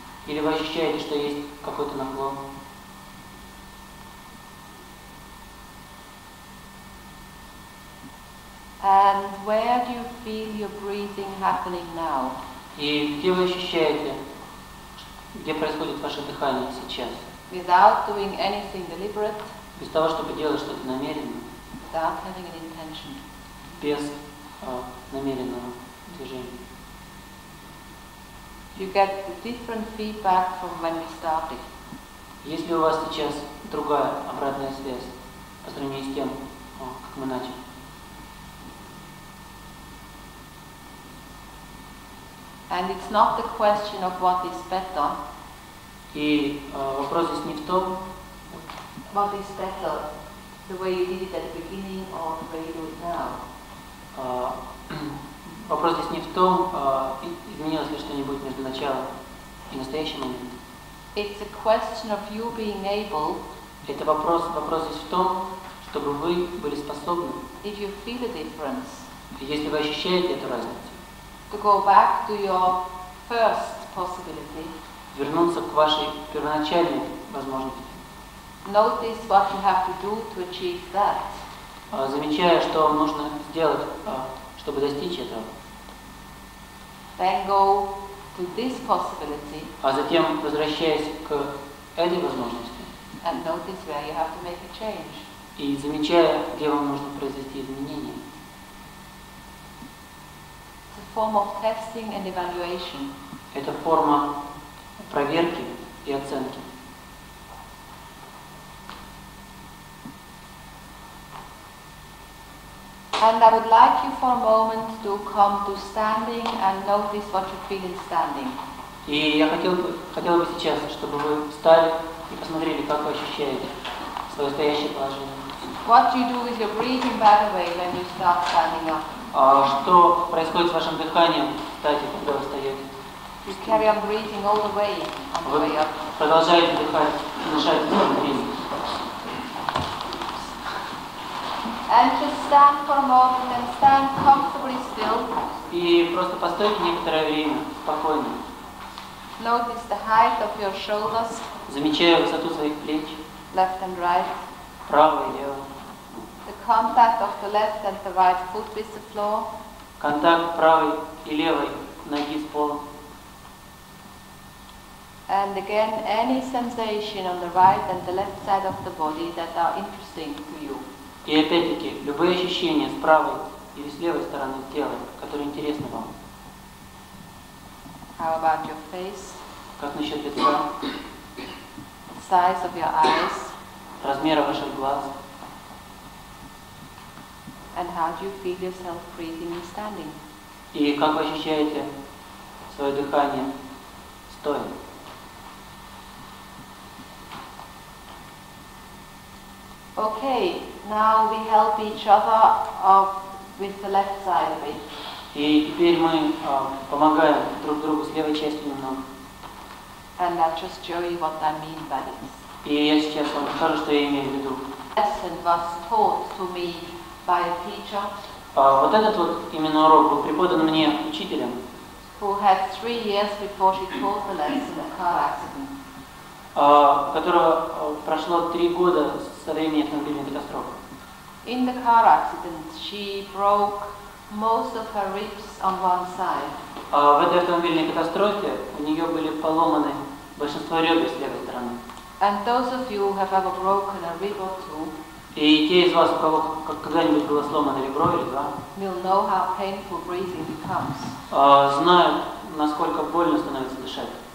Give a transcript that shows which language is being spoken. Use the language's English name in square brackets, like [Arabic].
[Russian] Или вы ощущаете, что есть какой-то наклон? [English] And where do you feel your breathing happening now? [Russian] И где вы ощущаете, где происходит ваше дыхание сейчас? [English] Without doing anything deliberate, [Russian] Без того, чтобы делать что-то намеренно, [English] without having an intention. [Russian] без намеренного движения. [English] You get the different feedback from when we started. [Russian] Есть ли у вас сейчас другая обратная связь по сравнению с тем, как мы начали? [English] And it's not the question of what is better. [Russian] И вопрос здесь не в том, [English] What is better, the way you did it at the beginning or the way you do it now? [Russian] Вопрос здесь не в том, изменилось ли что-нибудь между началом и настоящим моментом. [English] It's a question of you being able, [Russian] Это вопрос здесь в том, чтобы вы были способны, [English] if you feel a difference, [Russian] если вы ощущаете эту разницу, [English] to go back to your first possibility. [Russian] вернуться к вашей первоначальной возможности, [English] Notice what you have to do to achieve that. [Russian] замечая, что вам нужно сделать, чтобы достичь этого. [English] Then go to this possibility [Russian] А затем, возвращаясь к этой возможности [English] and notice where you have to make a change. [Russian] и замечая, где вам нужно произвести изменения. [English] It's a form of testing and evaluation. [Russian] это форма проверки и оценки. [English] And I would like you for a moment to come to standing and notice what you feel in standing. [Russian] И я хотела бы сейчас, чтобы вы встали и посмотрели, как вы ощущаете свое стоящее положение. [English] What you do with your breathing, by the way, when you start standing up. [Russian] Что происходит с вашим дыханием, кстати, когда вы встаете? [English] You carry on breathing all the way on the way up. [Russian] Продолжаете дышать своим временем. [English] And just stand for a moment and stand comfortably still. [Russian] И просто постойте некоторое время спокойно. [English] Notice the height of your shoulders, [Russian] Замечая высоту своих плеч, [English] left and right. [Russian] право и лево. [English] The contact of the left and the right foot with the floor. [Russian] Контакт правой и левой ноги с полом. [English] And again, any sensation on the right and the left side of the body that are interesting to you. [Russian] И опять-таки, любые ощущения с правой или с левой стороны тела, которые интересны вам. [English] How about your face? [Russian] Как насчет лица, [English] The size of your eyes? [Russian] размера ваших глаз? [English] And how do you feel yourself breathing and standing? [Russian] И как вы ощущаете свое дыхание стоя? [English] Okay, now we help each other with the left side of it. [Russian] И теперь мы помогаем друг другу с левой частью немного. [English] And I'll just show you what I mean by this. [Russian] И я сейчас вам скажу, что я имею в виду. [English] Lesson was taught to me by a teacher [Russian] Вот этот вот именно урок был преподан мне учителем, [English] who had 3 years before she taught the lesson a car accident. [Russian] у которого прошло 3 года со времени автомобильной катастрофы. [English] In the car accident, she broke most of her ribs on one side. [Russian] В этой автомобильной катастрофе у нее были поломаны большинство ребер с левой стороны. [English] And those of you who have ever broken a rib or two [Russian] И те из вас, у кого когда-нибудь было сломано ребро или два, [English] will know how painful breathing becomes. [Russian] знают, насколько больно становится дышать.